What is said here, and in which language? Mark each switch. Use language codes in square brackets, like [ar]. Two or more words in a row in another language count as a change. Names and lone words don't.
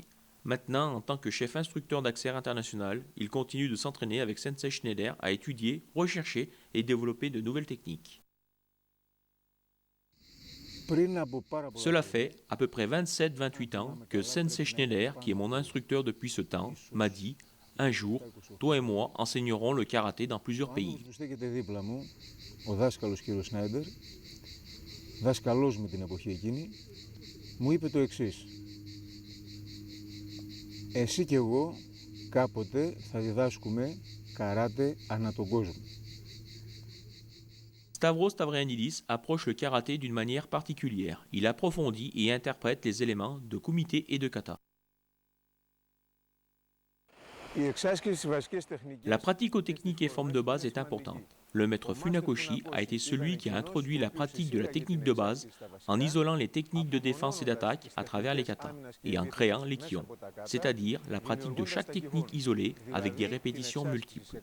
[fr] Maintenant, en tant que chef instructeur d'Axer International, il continue de s'entraîner avec Sensei Schneider à étudier, rechercher et développer de nouvelles techniques. Cela fait à peu près 27-28 ans que Sensei Schneider, qui est mon instructeur depuis ce temps, m'a dit « Un jour, toi et moi enseignerons le karaté dans plusieurs pays. » [el] δάσκαλός μου την εποχή εκείνη, μου είπε το εξής. Εσύ και εγώ κάποτε θα διδάσκουμε καράτε ανά τον κόσμο. [fr] Stavros Stavrenidis approche le karaté d'une manière particulière. Il approfondit et interprète les éléments de kumite et de kata. La pratique aux techniques et formes de base est importante. Le maître Funakoshi a été celui qui a introduit la pratique de la technique de base en isolant les techniques de défense et d'attaque à travers les katas et en créant les kions, c'est-à-dire la pratique de chaque technique isolée avec des répétitions multiples.